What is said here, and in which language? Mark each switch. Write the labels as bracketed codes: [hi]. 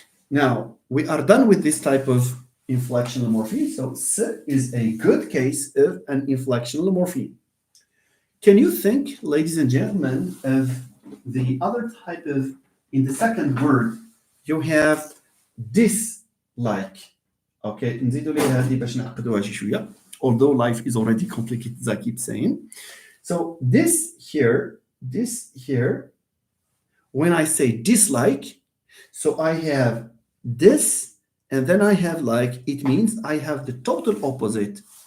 [en] Now we are done with this type of inflectional morpheme. So S is a good case of an inflectional morpheme. Can you think, ladies and gentlemen, of the other type of, in the second word, you have dislike. [ar] Okay, نزيدوا ليها هذه باش نعقدوها شي شوية. [en] Although life is already complicated, as I keep saying. So this here, when I say dislike, so I have this, and then I have like, it means I have the total opposite.